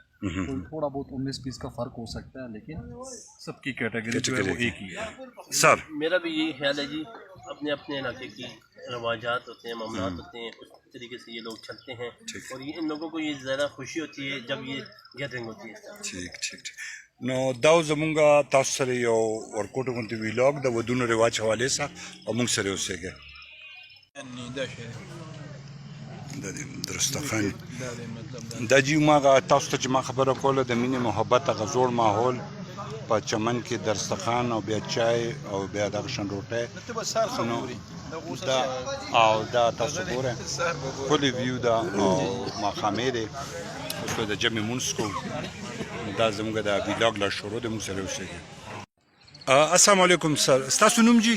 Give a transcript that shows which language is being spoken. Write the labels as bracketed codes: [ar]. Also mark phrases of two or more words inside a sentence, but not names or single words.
[ur] کوئی تھوڑا بہت 19-20 کا فرق ہو سکتا ہے لیکن سب کی کیٹیگری جو ہے وہ ایک ہی ہے. سر میرا بھی یہی خیال ہے جی اپنے اپنے علاقے کی رواجات ہوتے ہیں معاملات ہوتے ہیں اس طریقے سے یہ لوگ چلتے ہیں اور یہ ان لوگوں کو یہ زیادہ خوشی ہوتی ہے جب یہ گیدرنگ ہوتی ہے. ٹھیک ٹھیک ٹھیک. [ps] نو دا زمونږ تاسو سره یو ورکوټو غونډې ویلاګ د ودونو رواج حوالې سره او موږ سره اوسېږئ. درستخان دا جی ما تاسو ته چې ما خبره کوله د مینې محبت هغه زوړ ماحول په چمن کې درستخان او بیا چای او بیا دغه شان روټۍ دا تاسو ګورئ ښکلی ویو ده او ماښامې دی اوس به د جمعې مونځ کوو دا زموږ د ویلاګ لا شروع دی موږ سره اوسېږي [ar] السلام علیکم [ps] سر ستاسو نوم جی